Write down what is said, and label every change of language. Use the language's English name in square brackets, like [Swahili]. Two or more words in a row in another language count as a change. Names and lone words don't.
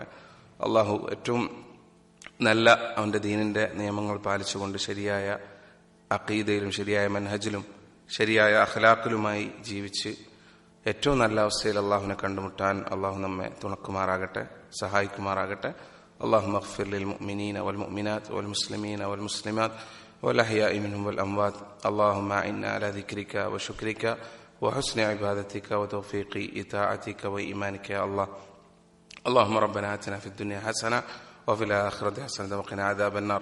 [Malayalam] അള്ളാഹു ഏറ്റവും നല്ല അവൻ്റെ ദീനിന്റെ നിയമങ്ങൾ പാലിച്ചുകൊണ്ട് ശരിയായ അഖീദയിലും ശരിയായ മൻഹജിലും ശരിയായ അഖ്ലാഖിലുമായി ജീവിച്ച് ഏറ്റവും നല്ല അവസ്ഥയിൽ അള്ളാഹുവിനെ കണ്ടുമുട്ടാൻ അള്ളാഹു നമ്മെ തുണക്കുമാറാകട്ടെ, സഹായിക്കുമാറാകട്ടെ. [Arabic] اللهم اغفر للمؤمنين والمؤمنات والمسلمين والمسلمات والأحياء منهم والأموات. اللهم أعنا على ذكرك وشكرك وحسن عبادتك وتوفيق إطاعتك وإيمانك يا الله. اللهم ربنا آتنا في الدنيا حسنة وفي الآخرة حسنة وقنا عذاب النار.